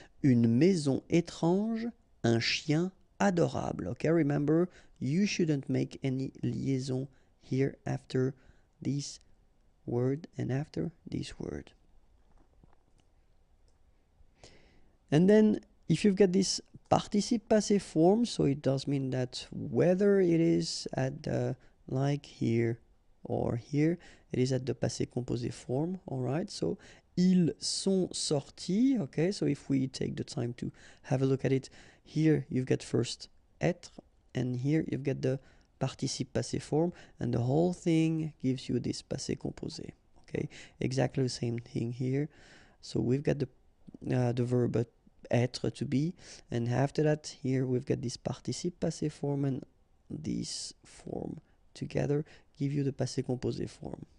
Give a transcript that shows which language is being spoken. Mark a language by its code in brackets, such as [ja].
[fr] Une maison étrange, un chien adorable. [en] Okay, remember, you shouldn't make any liaison here after this word and after this word. And then if you've got this participe passé form, so it does mean that whether it is at the, like here or here, it is at the passé composé form. All right, so [fr] ils sont sortis. [en] Okay, so if we take the time to have a look at it, here you've got first être, and here you've got the participe passé form, and the whole thing gives you this passé composé. Okay, exactly the same thing here. So we've got the verb être, to be, and after that here we've got this participe passé form, and this form together give you the passé composé form.